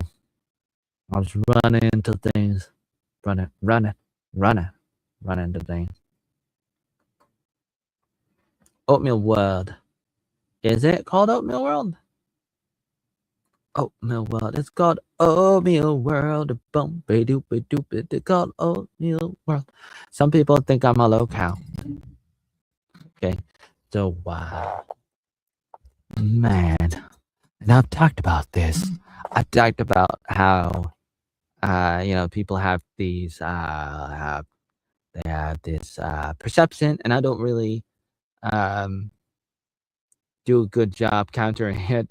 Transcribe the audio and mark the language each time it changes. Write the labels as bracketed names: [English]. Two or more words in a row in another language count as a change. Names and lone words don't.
[English] I was running into things, running, running into things. Oatmeal World. Is it called Oatmeal World? Oatmeal World. It's called Oatmeal World. Boom, ba doop, ba doop. It's called Oatmeal World. Some people think I'm a locale. Okay, so wow, man. And I've talked about this. I've talked about how people have these they have this perception, and I don't really um do a good job countering it.